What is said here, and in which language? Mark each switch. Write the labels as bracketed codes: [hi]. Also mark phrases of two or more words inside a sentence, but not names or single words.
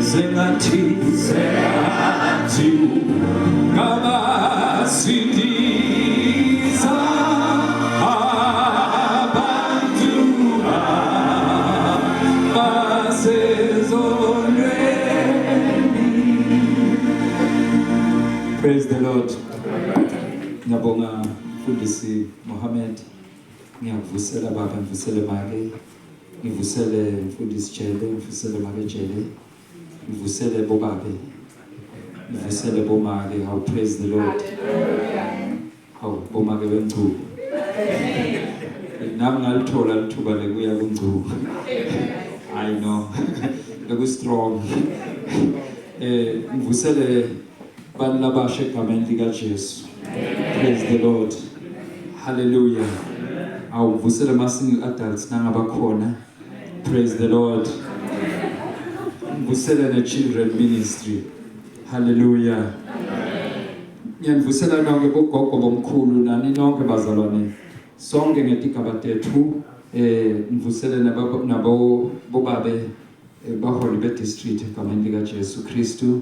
[ss] Sengathi ngabasindiza abantu abasezonweni. [en] Praise the Lord. [ss] Ngiyabonga mfundisi Mohammed. Ngiyavusela baba, ngivusele make, ngivusele mfundisi Jele, ngivusele make Jele, ngivusele bobabe, ngivusele bomake. [en] How praise the Lord. How [ss] bomake wengcubo. Nami ngalithola lithuba lekuya kungcubo. [en] I know. Leku strong. [ss] Ngivusele Banabashe egameni likaJesu. [en] Praise the Lord. Hallelujah. [ss] Awuvusele ama-single adults nangabakhona. [en] Praise the Lord. [ss] Ngivusele ne-children ministry. [en] Hallelujah. [ss] Ngiyanivusela nonke bogogo bomkhulu nani nonke bazalwane. Sonke ngetigaba tethu ngivusele nabo bobabe baholi be-district egameni likaJesu Kristu.